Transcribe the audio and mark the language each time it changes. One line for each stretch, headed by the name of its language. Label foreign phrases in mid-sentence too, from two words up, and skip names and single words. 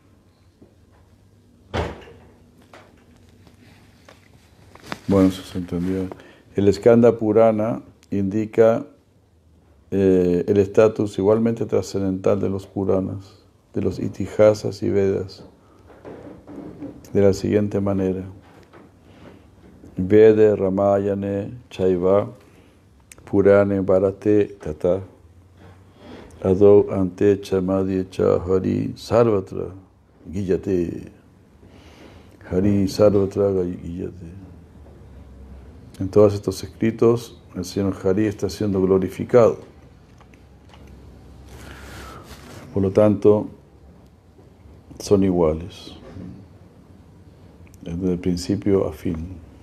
Spanish: Bueno, eso se entendió. El Skanda Purana indica el estatus igualmente trascendental de los Puranas, de los itihasas y Vedas, de la siguiente manera.
Sanskrit: वेदे रामायणे चैव पुराणे भारते तथा आदौ अन्ते च मध्ये च हरिः सर्वत्र गीयते हरिः सर्वत्र गीयते.
Spanish: En todos estos escritos el Señor Hari está siendo glorificado. Por lo tanto, son iguales, desde el principio a fin.